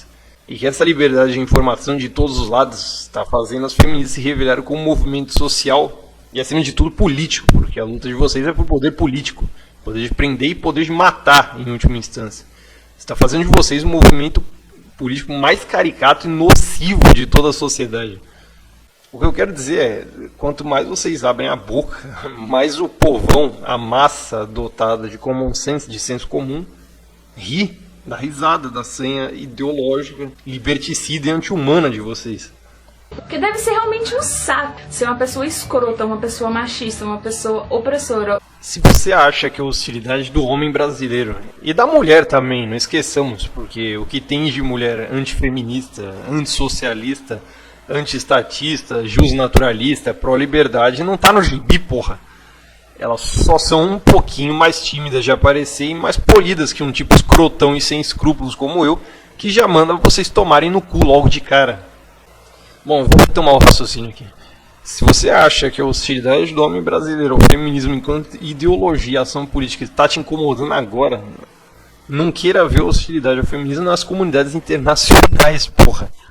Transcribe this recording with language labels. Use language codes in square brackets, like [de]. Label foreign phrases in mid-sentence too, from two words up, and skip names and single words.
[pt] E que essa liberdade de informação de todos os lados está fazendo as feministas se revelarem como um movimento social e, acima de tudo, político, porque a luta de vocês é por poder político, poder de prender e poder de matar, em última instância. Está fazendo de vocês o movimento político mais caricato e nocivo de toda a sociedade. O que eu quero dizer é, quanto mais vocês abrem a boca, mais o povão, a massa dotada de [en] common sense, [pt] de senso comum, ri da risada da senha ideológica, liberticida e anti-humana de vocês. Porque deve ser realmente um saco ser uma pessoa escrota, uma pessoa machista, uma pessoa opressora. Se você acha que a hostilidade do homem brasileiro, e da mulher também, não esqueçamos, porque o que tem de mulher antifeminista, antissocialista, antiestatista, justnaturalista, pró-liberdade, não tá no gibi, porra. Elas só são um pouquinho mais tímidas de aparecer e mais polidas que um tipo escrotão e sem escrúpulos como eu, que já manda vocês tomarem no cu logo de cara. Bom, vou retomar o raciocínio aqui. Se você acha que a hostilidade do homem brasileiro ao feminismo enquanto ideologia e ação política está te incomodando agora, não queira ver a hostilidade ao feminismo nas comunidades internacionais, porra.